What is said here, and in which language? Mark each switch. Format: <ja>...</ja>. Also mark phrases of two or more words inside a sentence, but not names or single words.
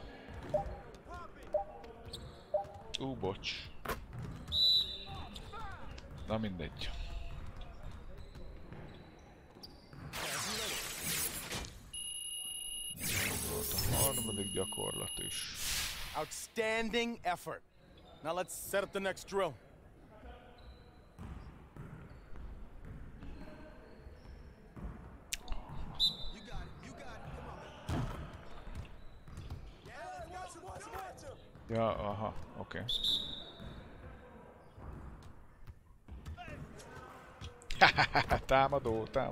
<hu>Bocs. Na mindegy. Volt a harmadik gyakorlat is.</hu> <en>Outstanding effort. Now let's set up the next drill.</en> <hu>Ja, aha, oké. Támadó.</hu>